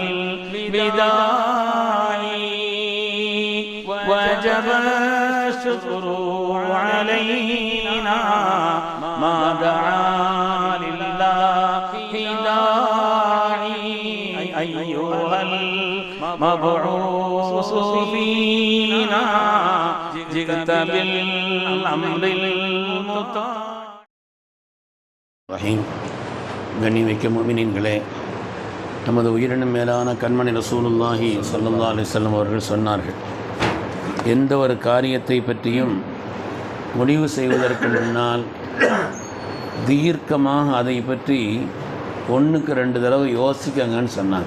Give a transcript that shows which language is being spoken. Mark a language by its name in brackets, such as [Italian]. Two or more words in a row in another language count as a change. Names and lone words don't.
[Arabic] الوداع وجب الشكر علينا ما دعا لله داعي أيها المبعوث فينا جئت بالأمر المطاع. [Tamil] ரஹீம். கண்ணியமிக்க முஃமினீன்களே, நமது உயிரினும் மேலான கண்மணி [Arabic] رسول الله صلى الله عليه وسلم [Tamil] அவர்கள் சொன்னார்கள், எந்த ஒரு காரியத்தை பற்றியும் முடிவு செய்வதற்கு முன்னால் தீர்க்கமாக அதை பற்றி 1க்கு 2 தடவை யோசிக்கங்கன்னு சொன்னாங்க.